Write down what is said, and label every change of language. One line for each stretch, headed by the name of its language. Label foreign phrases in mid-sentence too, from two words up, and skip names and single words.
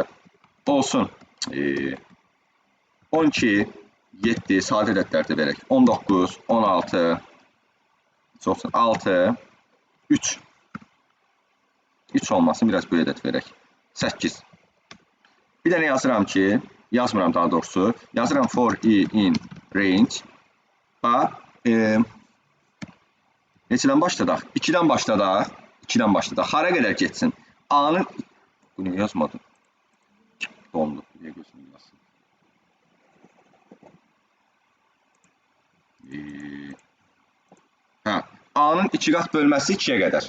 Azerbaijani: Olsun 12, 7, sadə ədədləri verək. 19, 16, 6, 3. 3 olmasın, biraz böyük ədəd verək. 8. Bir dənə yazıram ki, yazmıram daha doğrusu, yazıram
English: for i in range.
Azerbaijani: Bax, neçədən başladaq? 2-dən başladaq. 2-dən başladaq. Hara qədər getsin? A-nın... Bu niyə yazmadım? Dondu. Niyə gözümü yazsın? A-nın 2 qat bölməsi 2-yə qədər.